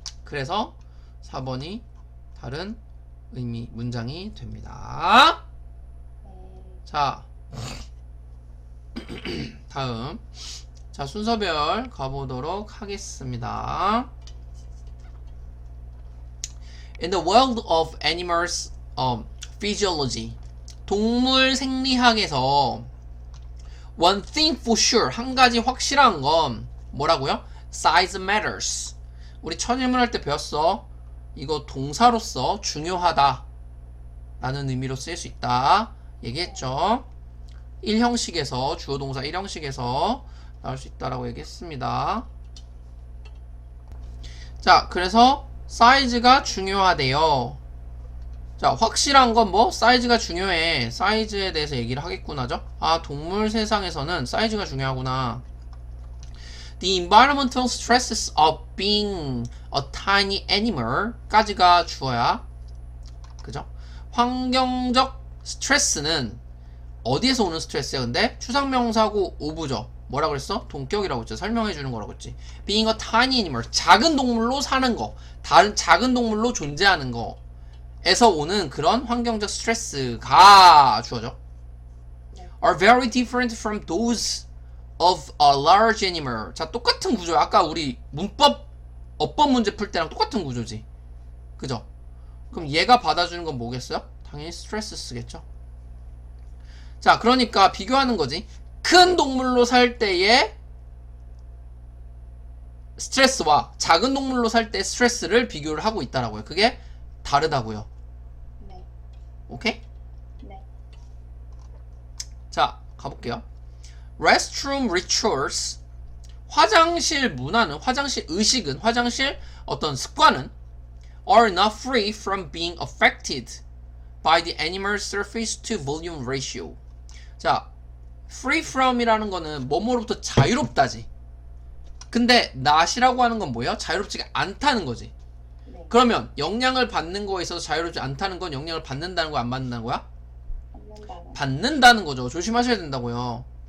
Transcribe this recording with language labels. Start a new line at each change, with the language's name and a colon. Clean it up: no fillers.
Korean: 그래서 4번이 다른 의미 문장이 됩니다. 네. 자, 다음. 자, 순서별 가보도록 하겠습니다.
English: In the world of animals physiology,
Korean: 동물 생리학에서
English: one thing for sure,
Korean: 한 가지 확실한 건 뭐라고요?
English: Size matters.
Korean: 우리 천일문할 때 배웠어. 이거 동사로서 중요하다 라는 의미로 쓰일 수 있다 얘기했죠. 1형식에서 주어 동사 1형식에서 나올 수 있다라고 얘기했습니다. 자, 그래서 사이즈가 중요하대요. 자, 확실한 건 뭐? 사이즈가 중요해. 사이즈에 대해서 얘기를 하겠구나죠. 아, 동물 세상에서는 사이즈가 중요하구나.
English: The environmental stresses of being a tiny animal
Korean: 까지가 주어야. 그죠? 환경적 스트레스는 어디에서 오는 스트레스야? 근데 추상명사고 오브죠. 뭐라 그랬어? 동격이라고 했죠. 설명해 주는 거라고 했지.
English: Being a tiny animal,
Korean: 작은 동물로 사는 거, 다른 작은 동물로 존재하는 거에서 오는 그런 환경적 스트레스가 주어져.
English: Are very different from those of a large animal.
Korean: 자, 똑같은 구조야. 아까 우리 문법 어법 문제 풀 때랑 똑같은 구조지. 그죠? 그럼 얘가 받아주는 건 뭐겠어요? 당연히 스트레스 쓰겠죠. 자, 그러니까 비교하는 거지. 큰 동물로 살 때의 스트레스와 작은 동물로 살 때 스트레스를 비교를 하고 있다라고요. 그게 다르다고요. 네. 오케이? 네. 자, 가볼게요.
English: Restroom rituals,
Korean: 화장실 문화는, 화장실 의식은, 화장실 어떤 습관은
English: are not free from being affected by the animal surface to volume ratio.
Korean: 자, free from이라는 거는 뭐뭐로부터 자유롭다지. 근데 not이라고 하는 건 뭐예요? 자유롭지가 않다는 거지. 네. 그러면 영향을 받는 거에 있어서 자유롭지 않다는 건 영향을 받는다는 거야, 안 받는다는 거야? 받는다는. 받는다는 거죠. 조심하셔야 된다고요.